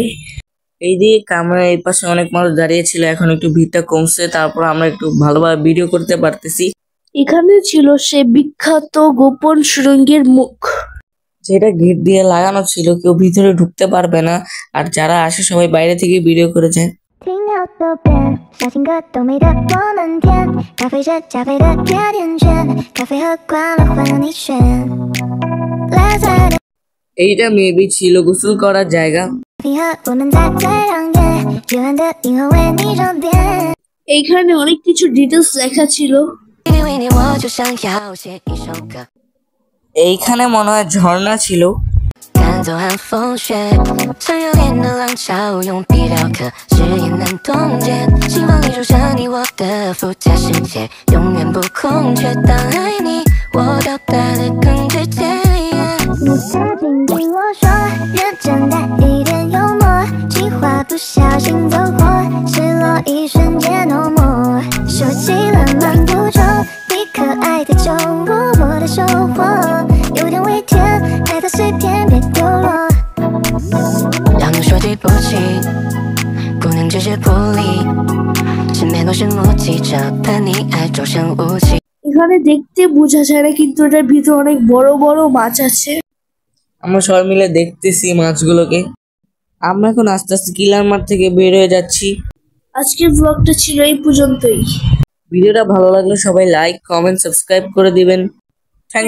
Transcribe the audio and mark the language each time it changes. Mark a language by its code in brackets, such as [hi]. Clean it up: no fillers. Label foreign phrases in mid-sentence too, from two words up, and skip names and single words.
[bn] এই দিকে কামানের এই পাশে অনেক মানুষ দাঁড়িয়ে ছিল, এখন একটু ভিড়টা কমছে, তারপর আমরা একটু ভালোভাবে ভিডিও করতে পারতেছি। এখানে ছিল সে বিখ্যাত গোপন সুড়ঙ্গের মুখ, যেটা গেট দিয়ে লাগানো ছিল, কেউ ভিতরে ঢুকতে পারবে না, আর যারা আসে সবাই বাইরে থেকে ভিডিও করে যায়। [zh] 听到多遍，小情歌都美得我们甜，咖啡是加菲的甜甜圈，咖啡和快乐换了你选。 [en] Let's have it， [bn] এইটা মেবি ছিল গোসল করার জায়গা। [zh] 咖啡和我们在最亮眼，夜晚的银河为你装点。 [bn] এইখানে অনেক কিছু ডিটেলস লেখা ছিল। [zh] 为你我就想要写一首歌。 [bn] এইখানে মনে হয় ঝর্ণা ছিল। [zh] 赶走寒风雪，像热烈的浪潮用笔雕刻，誓言难冻结。心房里住着你我的附加世界，永远不空缺。当爱你，我表达的更直接。你曾经对我说，认真带一点幽默，计划不小心走火，失落一瞬间 [en] no more。 [zh] 收起了漫步中你可爱的酒窝，我的收获有点微甜，爱的碎片别丢落。要能说对不起，不能只是不理，身边都是目击者，怕你爱终身无期。 [bn] এখানে দেখতে বোঝা যায় না, কিন্তু এটার ভিতর অনেক বড় বড় মাছ আছে। আমরা সবাই মিলে দেখতেছি মাছগুলোকে। আমরা এখন আস্তে আস্তে কিলার মাঠ থেকে বের হয়ে যাচ্ছি। আজকের ব্লগটা ছিল এই পর্যন্তই। ভিডিওটা ভালো লাগলে সবাই লাইক, কমেন্ট, সাবস্ক্রাইব করে দিবেন।